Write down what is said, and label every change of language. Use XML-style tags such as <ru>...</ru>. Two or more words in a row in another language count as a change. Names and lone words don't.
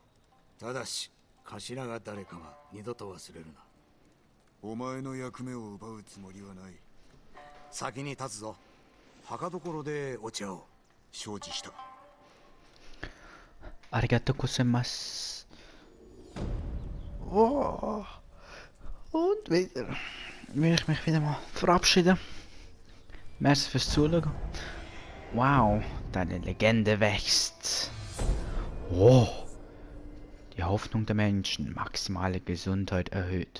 <ja>ただし頭が誰かは二度と忘れるな。お前の役目を奪うつもりはない。先に立つぞ。墓所でお茶を。承知した。ありがとうございます. Oh.</ja> <de>Und wieder will ich mich wieder mal verabschieden. Merci fürs Zuschauen. Wow, deine Legende wächst. Oh. Die Hoffnung der Menschen, maximale Gesundheit erhöht.</de>